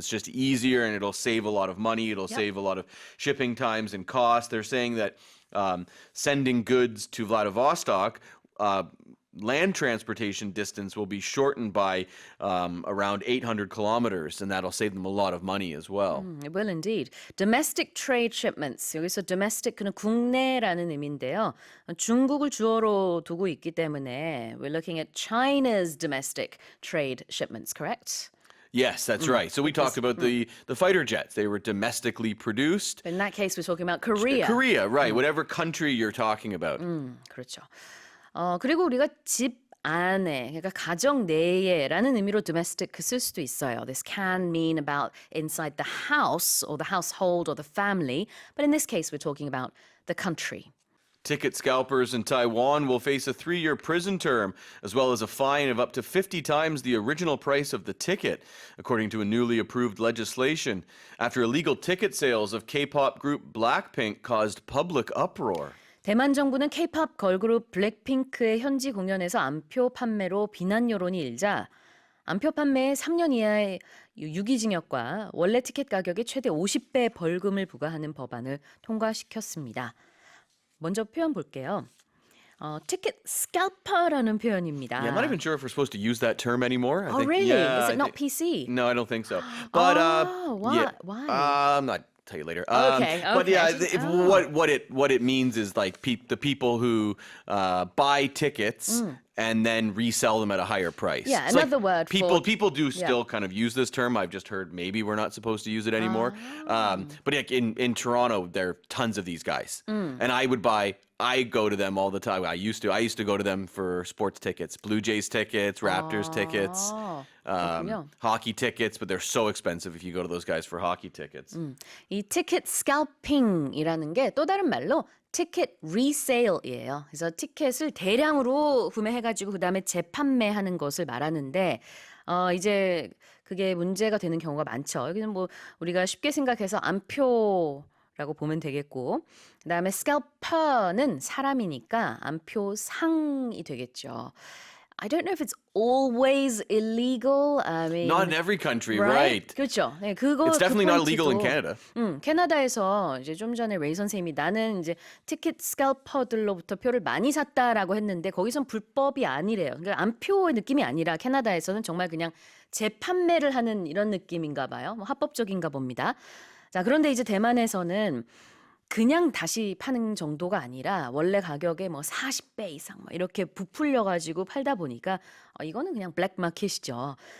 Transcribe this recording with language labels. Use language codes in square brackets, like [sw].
[en] It's just easier and it'll save a lot of money. It'll save a lot of shipping times and costs. They're saying that sending goods to Vladivostok, land transportation distance will be shortened by around 800 kilometers, and that'll save them a lot of money as well. It will indeed. Domestic trade shipments. [ko] 여기서 domestic는 국내라는 의미인데요. 중국을 주어로 두고 있기 때문에 [en] we're looking at China's domestic trade shipments, correct? Yes, that's right. So we talked about the fighter jets. They were domestically produced. In that case, we're talking about Korea. Korea, right. Whatever country you're talking about. [ko] 그렇죠. 그리고 우리가 집 안에, 그러니까 가정 내에라는 의미로 domestic 쓸 수도 있어요. [en] This can mean about inside the house or the household or the family. But in this case, we're talking about the country. Ticket scalpers in Taiwan will face a 3-year prison term, as well as a fine of up to 50 times the original price of the ticket, according to a newly approved legislation, after illegal ticket sales of K-pop group Blackpink caused public uproar. [ko] 대만 정부는 K-pop 걸그룹 블랙핑크의 현지 공연에서 암표 판매로 비난 여론이 일자 암표 판매에 3년 이하의 유기징역과 원래 티켓 가격의 최대 50배 벌금을 부과하는 법안을 통과시켰습니다. 먼저 표현 볼게요. Ticket scalper라는 표현입니다. [en] Yeah, I'm not even sure if we're supposed to use that term anymore. Oh, really? Is it not PC? No, I don't think so. But why? yeah, Why? I'm not tell you later. Okay, But yeah, okay. what it means is like the people who buy tickets and then resell them at a higher price. Yeah, It's another like word people do still kind of use this term. I've just heard maybe we're not supposed to use it anymore. But like in Toronto, there are tons of these guys, and I go to them all the time. I used to go to them for sports tickets, Blue Jays tickets, Raptors tickets. [ko] 그렇군요. [en] hockey tickets, but they're so expensive if you go to those guys for hockey tickets. [ko] 이 티켓 스캘핑이라는 게 또 다른 말로 티켓 리세일이에요. 그래서 티켓을 대량으로 구매해가지고 그 다음에 재판매하는 것을 말하는데 이제 그게 문제가 되는 경우가 많죠. 여기는 뭐 우리가 쉽게 생각해서 암표라고 보면 되겠고, 그 다음에 스캘퍼는 사람이니까 암표상이 되겠죠. [en] I don't know if it's always illegal. I mean, Not in every country, right? [ko] 그렇죠. 네, 그거 [en] It's definitely not illegal in [ko] 포인트도, [en] Canada. [ko] 캐나다에서 이제 좀 전에 레이 선생님이 나는 이제 티켓 스캘퍼들로부터 표를 많이 샀다라고 했는데 거기선 불법이 아니래요. 그러니까 암표의 느낌이 아니라 캐나다에서는 정말 그냥 재판매를 하는 이런 느낌인가 봐요. 뭐 합법적인가 봅니다. 자, 그런데 이제 대만에서는 그냥 다시 파는 정도가 아니라 원래 가격의 뭐 40배 이상 뭐 이렇게 부풀려 가지고 팔다 보니까 이거는 그냥 블랙마켓이죠.